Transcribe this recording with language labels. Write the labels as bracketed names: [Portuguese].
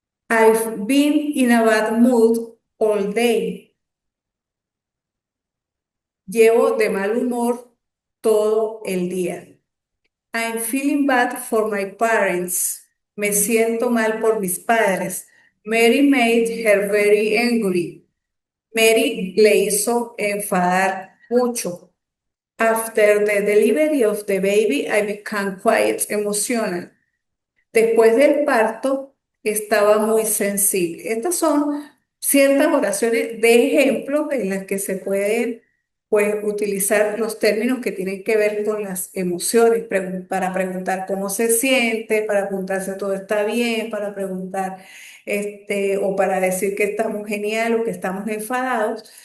[English] I've been in a bad mood all day. [Spanish] Llevo de mal humor todo el día. [English] I'm feeling bad for my parents. [Spanish] Me siento mal por mis padres. [English] Mary made her very angry. [Spanish] Mary le hizo enfadar mucho. [English] After the delivery of the baby, I became quite emotional. [Spanish] Después del parto estaba muy sensible. Estas son ciertas oraciones de ejemplo en las que se pueden pues, utilizar los términos que tienen que ver con las emociones, para preguntar cómo se siente, para preguntar si todo está bien, para preguntar o para decir que estamos genial o que estamos enfadados.